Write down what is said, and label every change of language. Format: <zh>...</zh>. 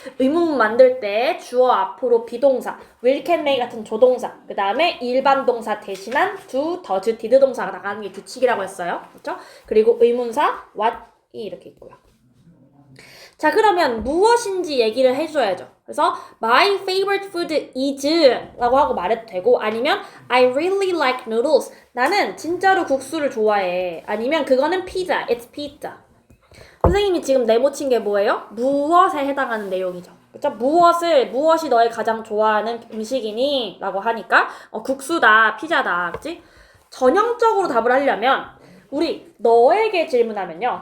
<ko>의문문 만들 때 주어 앞으로 비동사, will, can, may 같은 조동사, 그 다음에 일반 동사 대신한 do, does, did 동사가 나가는 게 규칙이라고 했어요. 그죠? 그리고 의문사 what이 이렇게 있고요. 자, 그러면 무엇인지 얘기를 해줘야죠. 그래서</ko> <en>my favorite food is</en> <ko>라고 하고 말해도 되고, 아니면</ko> <en>I really like noodles.</en> <ko>나는 진짜로 국수를 좋아해. 아니면 그거는 피자.</ko> <en>It's pizza.</en> <ko>선생님이 지금 네모친 게 뭐예요? 무엇에 해당하는 내용이죠. 그쵸? 무엇이 너의 가장 좋아하는 음식이니? 라고 하니까 국수다, 피자다. 그치? 전형적으로 답을 하려면 우리 너에게 질문하면요.</ko>